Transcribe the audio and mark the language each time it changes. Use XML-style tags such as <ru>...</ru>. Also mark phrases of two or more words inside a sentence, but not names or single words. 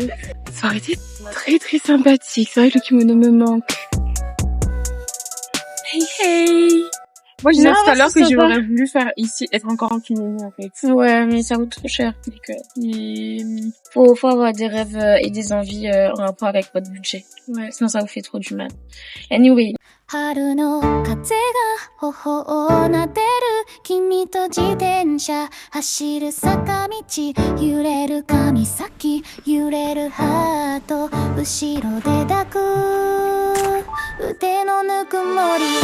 <fr>Ça aurait été très très sympathique. C'est vrai que le kimono me manque. Hey hey! Moi, je disais tout à l'heure que j'aurais voulu faire ici, être encore en kimono en fait. Ouais, mais ça coûte trop cher. Donc, faut avoir des rêves et des envies en rapport avec votre budget. Ouais, sinon ça vous fait trop du mal. Anyway.</fr> <ja>春の風が頬を撫でる君と自転車走る坂道揺れる髪先揺れるハート後ろで抱く腕のぬくもり</ja>